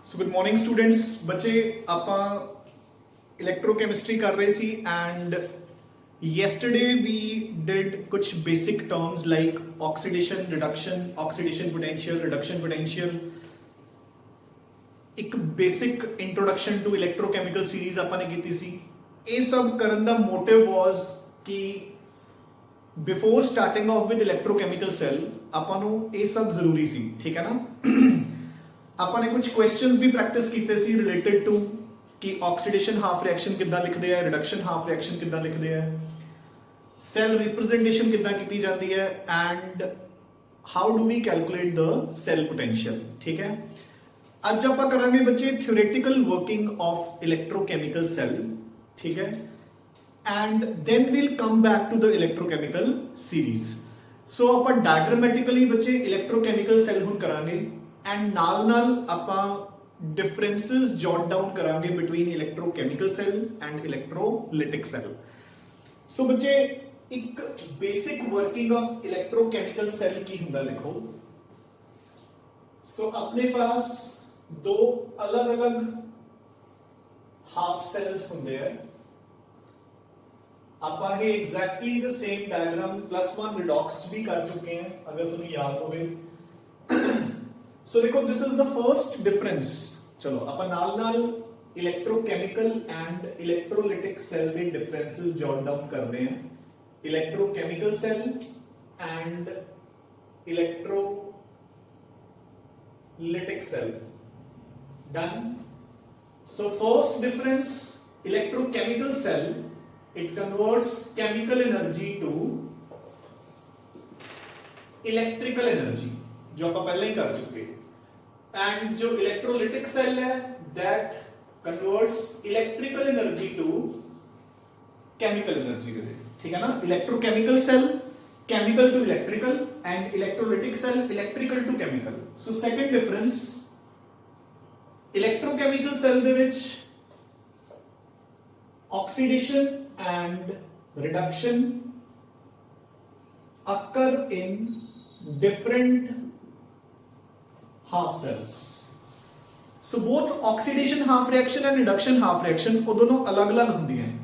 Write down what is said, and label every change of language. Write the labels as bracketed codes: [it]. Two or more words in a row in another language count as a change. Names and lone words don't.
[en] Good morning students. [pa] ਬੱਚੇ ਆਪਾਂ ਇਲੈਕਟ੍ਰੋਕੈਮਿਸਟਰੀ ਕਰ ਰਹੇ ਸੀ [en] एंड yesterday we did कुछ basic terms like oxidation reduction, oxidation potential, reduction potential, एक basic introduction to electrochemical series [pa] ਆਪਾਂ ਨੇ ਕੀਤੀ ਸੀ। ਇਹ ਸਭ ਕਰਨ ਦਾ [en] motive was [pa] कि [en] before starting off with electrochemical cell [pa] ਆਪਾਂ ਨੂੰ ਇਹ ਸਭ ਜ਼ਰੂਰੀ ਸੀ। [hi] ठीक है ना। [pa] ਆਪਾਂ ਨੇ ਕੁਝ ਕੁਐਸਚਨਸ ਵੀ ਪ੍ਰੈਕਟਿਸ ਕੀਤੇ ਸੀ [en] related to [pa] ਕਿ [en] oxidation half reaction [pa] ਕਿੱਦਾਂ ਲਿਖਦੇ ਆ, [en] reduction half reaction [pa] ਕਿੱਦਾਂ ਲਿਖਦੇ ਆ, [en] cell representation [pa] ਕਿੱਦਾਂ ਕੀਤੀ ਜਾਂਦੀ ਹੈ [en] and how do we calculate the cell potential. [pa] ਠੀਕ ਹੈ, ਅੱਜ ਆਪਾਂ ਕਰਾਂਗੇ ਬੱਚੇ [en] theoretical working of electrochemical cell. [pa] ਠੀਕ ਹੈ, [en] and then we'll come back to the electrochemical series. So ਆਪਾਂ diagrammatically ਬੱਚੇ electrochemical cell [pa] ਹੁਣ ਕਰਾਂਗੇ [en] and [pa] ਨਾਲ ਆਪਾਂ [en] differences jot down ਕਰਾਂਗੇ between electrochemical cell and electrolytic cell. [pa] So ਬੱਚੇ ਇੱਕ [en] basic working of electrochemical cell [pa] ਕੀ ਹੁੰਦਾ ਲਿਖੋ। So ਆਪਣੇ ਪਾਸ ਦੋ अलग-अलग [en] half cells [pa] ਹੁੰਦੇ ਆ। ਆਪਾਂ ਇਹ [en] exactly the same diagram [hi] +1 रिडॉक्स्ड भी कर चुके हैं अगर तुम्हें याद होवे। [en] सो देखो this is the first difference. [hi] चलो अपन नाल [en] electrochemical and electrolytic cell के differences jot down [hi] करते हैं। [en] electrochemical cell and electrolytic cell done. So first difference, electrochemical cell it converts chemical energy to electrical energy [hi] जो आप पहले ही कर चुके। [en] and जो electrolytic cell है that converts electrical energy to chemical energy। [hi] ठीक है ना, [en] electrochemical cell chemical to electrical and electrolytic cell electrical to chemical। so second difference, electrochemical cell [pa] ਦੇ ਵਿੱਚ [en] oxidation and reduction occur in different half cells। so both oxidation half reaction and reduction half reaction [pa] ਉਹ ਦੋਨੋਂ ਅਲੱਗ-ਅਲੱਗ ਹੁੰਦੀਆਂ ਹਨ।